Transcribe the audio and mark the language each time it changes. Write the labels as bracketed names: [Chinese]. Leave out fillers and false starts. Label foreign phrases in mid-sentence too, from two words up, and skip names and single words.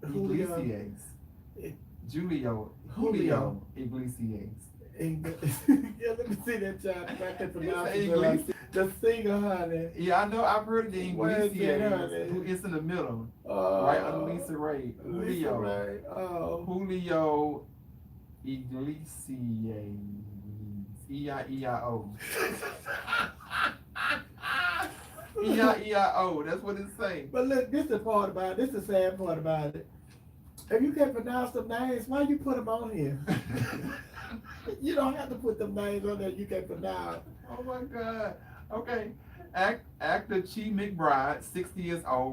[English] Julio Iglesias. Yeah, let me see that child. If I can pronounce it. The singer, honey. Yeah, I know. I've heard of the Iglesias. honey? Who is in the middle, right under Lisa Ray. Lisa Ray. Oh. Julio Iglesias. E-I-E-I-O. E-I-E-I-O. That's what it's saying. But look, this is the part about it. This is the sad part about it. If you can't pronounce them names, why you put them on here? You don't have to put them names on there you can't pronounce. Oh my God. Okay. Actor Chi McBride, 60 years old.